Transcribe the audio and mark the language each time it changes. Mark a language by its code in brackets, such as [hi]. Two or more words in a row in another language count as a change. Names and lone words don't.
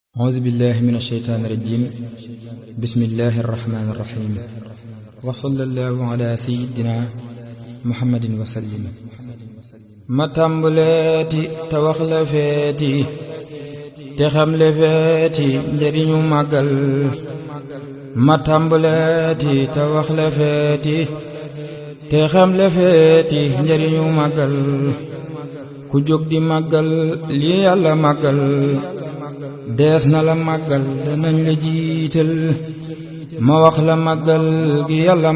[ar] أعوذ بالله من الشيطان الرجيم بسم الله الرحمن الرحيم وصلى الله على سيدنا محمد وسلم [wo] ma tàmbaleeti tox la feeti te xam le feeti njariñu màggal ma tàmbaleeti te wax le feeti te xam le feeti njariñu màggal ku jóg di màggal li Yàlla màggal dees na la màggal danañ la jiital ma wax la màggal gi Yàlla